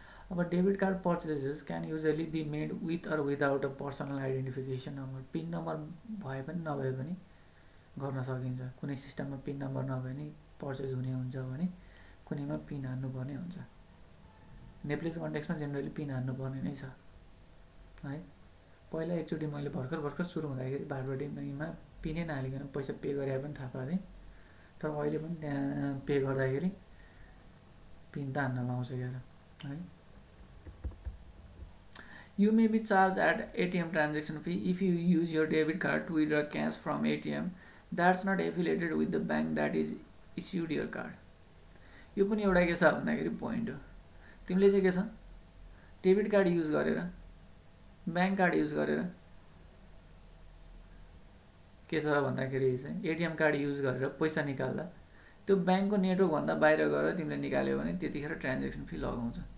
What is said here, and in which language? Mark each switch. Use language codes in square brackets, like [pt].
[ne] अब [en] Debit card purchases can usually be made with or without a personal identification number. [ne] Pin number भए पनि नभए पनि गर्न सकिन्छ। कुनै सिस्टममा पिन नम्बर नभए नि पर्चेज हुने हुन्छ भने कुनैमा पिन हान्नुपर्ने हुन्छ। नेप्लिस कन्टेक्समा जेनरली पिन हान्नुपर्ने नै छ है। पहिला एकचोटि मैले भर्खर सुरु हुँदाखेरि भारतबाटीमा पिनै नहालिकन पैसा पे गरे पनि थाहा पाएँ। तर अहिले पनि त्यहाँ पे गर्दाखेरि पिन त हान्न लाउँछ क्या है। [en] You may be charged at ATM transaction fee if you use your debit card to withdraw cash from ATM that's not affiliated with the bank that is issued your card। [ne] यो पनि एउटा के छ भन्दाखेरि पोइन्ट हो। तिमीले चाहिँ के छ डेबिट कार्ड युज गरेर ब्याङ्क कार्ड युज गरेर के छ भन्दाखेरि चाहिँ एटिएम कार्ड युज गरेर पैसा निकाल्दा त्यो ब्याङ्कको नेटवर्कभन्दा बाहिर गएर तिमीले निकाल्यो भने त्यतिखेर ट्रान्जेक्सन फी लगाउँछ।